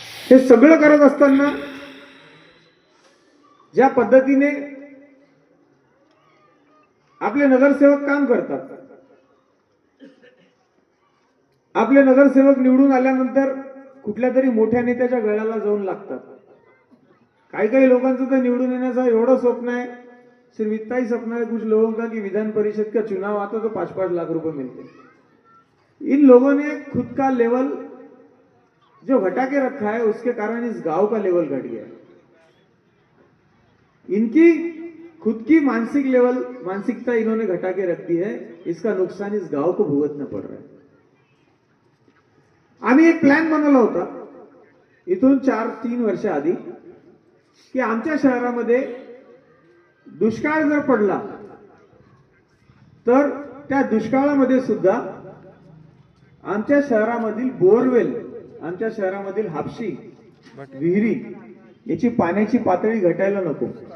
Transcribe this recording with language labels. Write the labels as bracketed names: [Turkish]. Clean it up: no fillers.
[Marathi] हे सगळं करत असताना ज्या पद्धतीने आपले नगरसेवक काम करतात, आपले नगरसेवक निवडून आल्यानंतर कुठल्या तरी मोठ्या नेत्याच्या गळ्याला जाऊन लागतात. काही लोकांचं तर निवडून येण्याचं एवढं स्वप्न [Hindi] है, सिर्फ इतना ही सपना है कुछ लोगों का कि विधान परिषद का चुनाव आता तो 5-5 लाख रुपए मिलते हैं. इन लोगों ने खुद का लेवल जो घटा के रखा है, उसके कारण इस गांव का लेवल घट गया है. इनकी खुद की मानसिकता इन्होंने घटा के रख दी है. इसका नुकसान इस गांव को भुगतना पड़ रहा है. [Marathi] आम्ही एक प्लॅन बनवला होता इथून 4-3 वर्ष आधी की आमच्या शहरामध्ये दुष्काळ जर पडला तर त्या दुष्काळामध्ये सुद्धा आमच्या शहरामधील बोरवेल, आमच्या शहरामधील हापशी विहिरी याची पाण्याची पातळी घटायला नको.